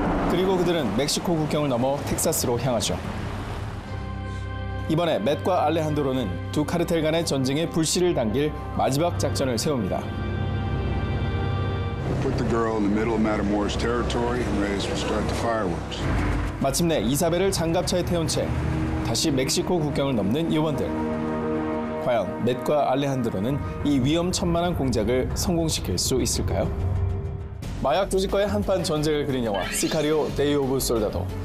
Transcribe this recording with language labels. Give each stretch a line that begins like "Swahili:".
Korean: 그리고 그들은 멕시코 국경을 넘어 텍사스로 향하죠. 이번에 맷과 알레한드로는 두 카르텔 간의 전쟁에 불씨를 당길 마지막 작전을 세웁니다.
English: Put the girl in the middle of Matamoros territory and Reyes will start the fireworks.
Korean: 마침내 이사벨을 장갑차에 태운 채 다시 멕시코 국경을 넘는 요원들. 과연 맷과 알레한드로는 이 위험천만한 공작을 성공시킬 수 있을까요? 마약 조직과의 한판 전쟁을 그린 영화 시카리오 데이 오브 솔다도.